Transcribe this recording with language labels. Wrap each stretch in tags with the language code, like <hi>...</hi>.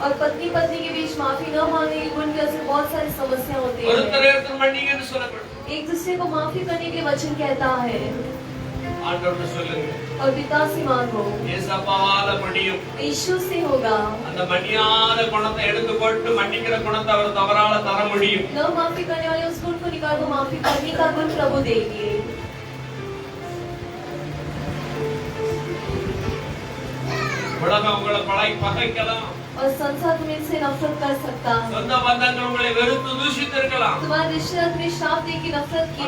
<hi>और पत्नी पत्नी के बीच माफी न मांगने के गुण की वजह से बहुत सारी समस्या होती है।</hi> <ta>ஒருத்தர் மன்னிங்கன்னு சொல்லப்படும்.</ta> <hi>एक दूसरे को माफी करने के वचन कहता है,</hi> <ta>ஆண்டவர்ட்ட சொல்லுங்க,</ta> <hi>और पिता से मांगो,</hi> <ta>ஏசப்பாவால முடியும்.</ta> <hi>यीशु से होगा।</hi> <ta>அந்த மன்னியாத குணத்தை எடுத்து போட்டு மன்னிக்கிற குணத்தை அவர் தவறால தர முடியும்.</ta> <hi>न माफी करने वाले उस गुण को निकाल दो, माफी करने का गुण प्रभु देंगे।</hi> <ta>உலகம் உங்களை பகைக்கலாம்,</ta> <hi>और संसार तुम्हें से नफरत कर सकता है,</hi> <ta>சொந்த பந்தங்கள் உங்களை வெறுத்து தூஷித்திருக்கலாம்.</ta> <hi>तुम्हारे रिश्तेदार तुम्हें श्राप दे के नफरत की हो</hi>